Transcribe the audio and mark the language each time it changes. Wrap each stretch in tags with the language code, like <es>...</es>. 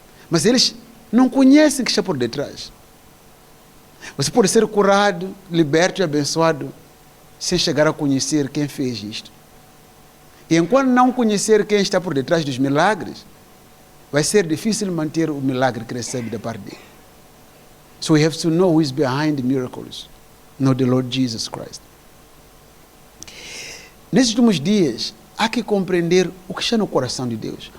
<pt>Mas eles não conhecem o que está por detrás. Você pode ser curado, liberto e abençoado sem chegar a conhecer quem fez isto. E enquanto não conhecer quem está por detrás dos milagres, vai ser difícil manter o milagre que recebe da parte dele.</pt> <en>So we have to know who is behind the miracles, not the Lord Jesus Christ.</en> <pt>Nesses últimos dias, há que compreender o que está no coração de Deus.</pt>